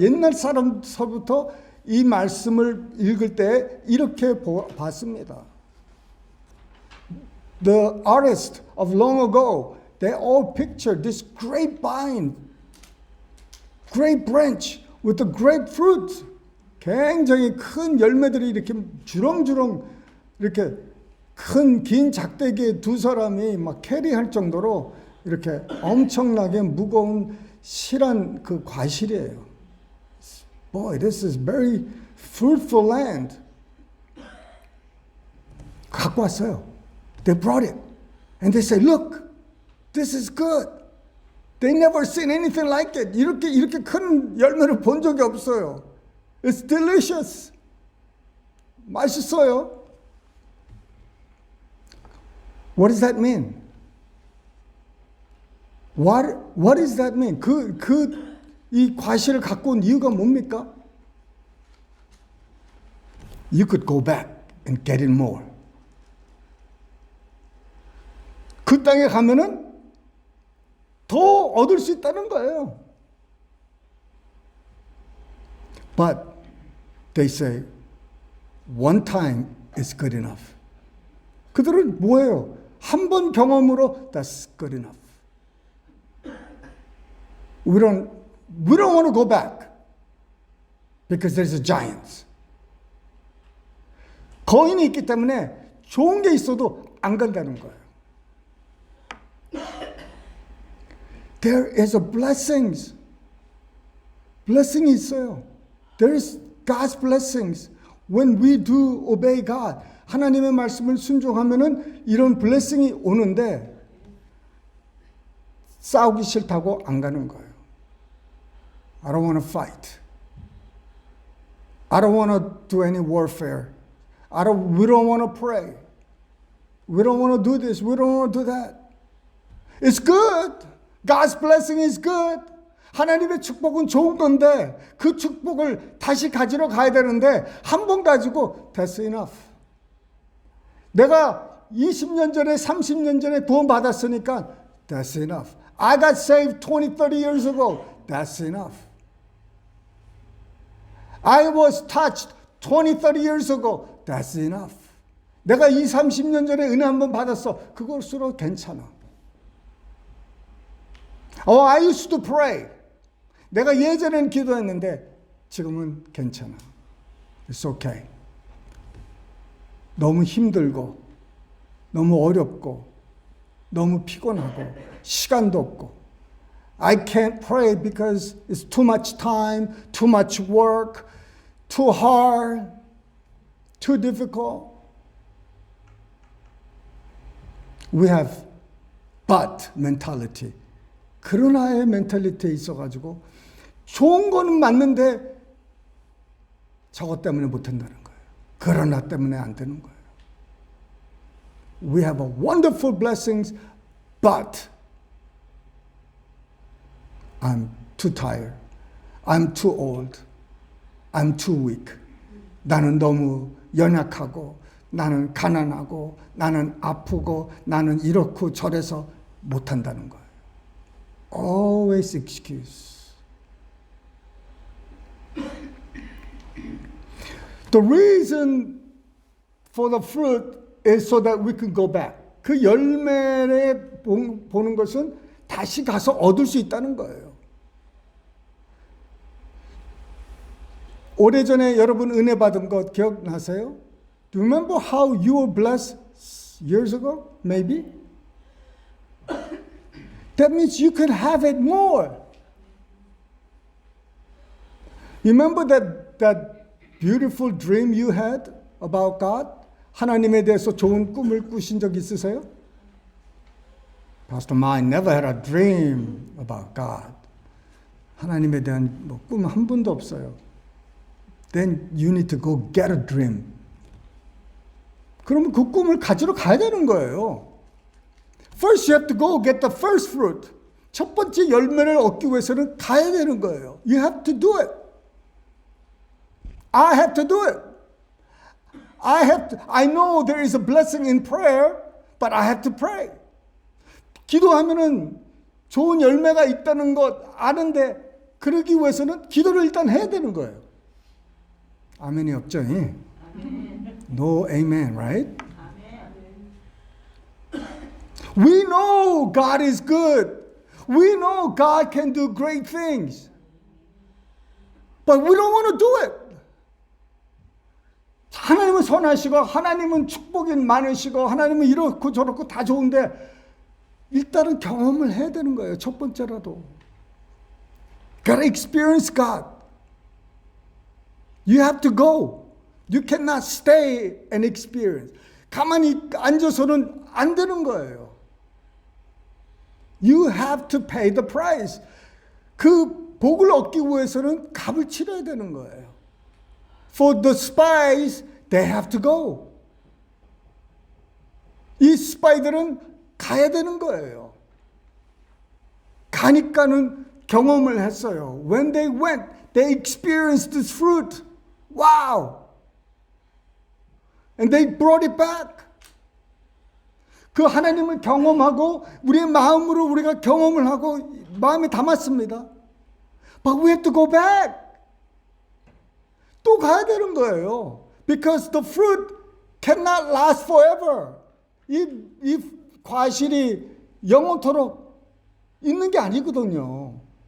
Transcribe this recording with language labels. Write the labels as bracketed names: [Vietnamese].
[Korean] 옛날 사람서부터 이 말씀을 읽을 때 이렇게 봤습니다. [English] The artists of long ago, they all pictured this great vine, great branch with the great fruit. [Korean] 굉장히 큰 열매들이 이렇게 주렁주렁 이렇게 큰 긴 작대기에 두 사람이 막 캐리할 정도로 이렇게 엄청나게 무거운 실한 그 과실이에요. [English] Boy, this is very fruitful land. [Korean] 갖고 왔어요. [English] They brought it. And they say, look, this is good. They never seen anything like it. [Korean] 이렇게 큰 열매를 본 적이 없어요. It's delicious. 맛있어요. [English] What does that mean? What does that mean? [Korean] 이 과실을 갖고 온 이유가 뭡니까? [English] You could go back and get it more. [Korean] 그 땅에 가면은 더 얻을 수 있다는 거예요. [English] But they say one time is good enough. [Korean] 그들은 뭐예요? 한 번 경험으로 [English] that's good enough. We don't want to go back because there's a giant. [Korean] 거인이 있기 때문에 좋은 게 있어도 안 간다는 거예요. [English] There is a blessings. [Korean] blessing이 있어요. [English] There is God's blessings. When we do obey God. [Korean] 하나님의 말씀을 순종하면은 이런 blessing이 오는데 싸우기 싫다고 안 가는 거예요. [English] I don't want to fight. I don't want to do any warfare. We don't want to pray. We don't want to do this. We don't want to do that. It's good. God's blessing is good. [Korean] 하나님의 축복은 좋은 건데 그 축복을 다시 가지러 가야 되는데 한 번 가지고 [English] that's enough. [Korean] 내가 20년 전에 30년 전에 구원 받았으니까 [English] that's enough. I got saved 20, 30 years ago. That's enough. I was touched 20, 30 years ago. That's enough. [Korean] 내가 20, 30년 전에 은혜 한 번 받았어. 그것으로 괜찮아. [English] I used to pray. [Korean] 내가 예전엔 기도했는데 지금은 괜찮아. [English] It's okay. [Korean] 너무 힘들고 너무 어렵고 너무 피곤하고 시간도 없고 [English] I can't pray because it's too much time, too much work, too hard, too difficult. We have but mentality. [Korean] 그러나의 멘탈리티에 있어가지고 좋은 거는 맞는데 저것 때문에 못한다는 거예요. 그러나 때문에 안 되는 거예요. [English] We have a wonderful blessings, but I'm too tired. I'm too old. I'm too weak. [Korean] 나는 너무 연약하고 나는 가난하고 나는 아프고 나는 이렇고 저래서 못한다는 거예요. [English] Always excuse. The reason for the fruit is so that we can go back. [Korean] 그 열매를 보는 것은 다시 가서 얻을 수 있다는 거예요. 오래전에 여러분 은혜 받은 것 기억나세요? [English] Do you remember how you were blessed years ago? Maybe? That means you can have it more. You remember that beautiful dream you had about God? [Korean] 하나님에 대해서 좋은 꿈을 꾸신 적 있으세요? [English] Pastor Ma, I never had a dream about God. [Korean] 하나님에 대한 꿈 한 번도 없어요. [English] Then you need to go get a dream. [Korean] 그러면 그 꿈을 가지러 가야 되는 거예요. [English] First you have to go get the first fruit. [Korean] 첫 번째 열매를 얻기 위해서는 가야 되는 거예요. [English] You have to do it. I have to do it. I know there is a blessing in prayer, but I have to pray. [Korean] 기도하면은 좋은 열매가 있다는 것 아는데 그러기 위해서는 기도를 일단 해야 되는 거예요. 아멘이 없죠? [English] No amen, right? We know God is good. We know God can do great things. But we don't want to do it. [Korean] 하나님은 선하시고 하나님은 축복이 많으시고 하나님은 이렇고 저렇고 다 좋은데 일단은 경험을 해야 되는 거예요. 첫 번째라도. [English] Gotta experience God. You have to go. You cannot stay and experience. [Korean] 가만히 앉아서는 안 되는 거예요. [English] You have to pay the price. [Korean] 그 복을 얻기 위해서는 값을 치러야 되는 거예요. [English] For the spies, they have to go. [Korean] 이 스파이들은 가야 되는 거예요. 가니까는 경험을 했어요. [English] When they went, they experienced this fruit. Wow! And they brought it back. [Korean] 그 하나님을 경험하고 우리의 마음으로 우리가 경험을 하고 마음에 담았습니다. [English] But we have to go back. [Korean] 또 가야 되는 거예요. [English] Because the fruit cannot last forever. [Korean] 이 과실이 영원토록 있는 게 아니거든요.